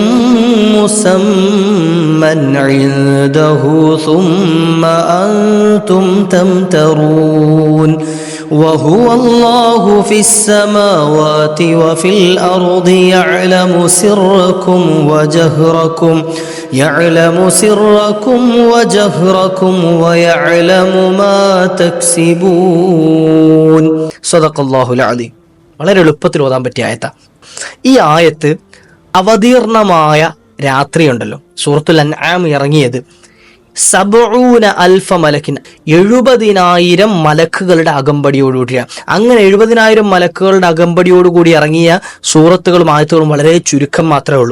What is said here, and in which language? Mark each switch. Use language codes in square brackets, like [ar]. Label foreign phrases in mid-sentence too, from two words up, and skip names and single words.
[ar] مسمى عنده ثم أنتم تمترون وهو الله في السماوات وفي الأرض يعلم سركم وجهركم ويعلم ما تكسبون صدق الله العظيم. [ml] വളരെ എളുപ്പത്തിൽ ഓതാൻ പറ്റിയ ആയത്ത. ഈ ആയത്ത് അവതീർണമായ രാത്രിയുണ്ടല്ലോ, സൂറത്തുൽ അൻആം ഇറങ്ങിയത് [ar] سبعون ألف ملك, [ml] 70,000 മലക്കുകളുടെ അകമ്പടിയോടുകൂടിയാണ്. അങ്ങനെ 70,000 മലക്കുകളുടെ അകമ്പടിയോടുകൂടി ഇറങ്ങിയ സൂറത്തുകളും ആയത്തുകളും വളരെ ചുരുക്കം മാത്രമേ ഉള്ളൂ.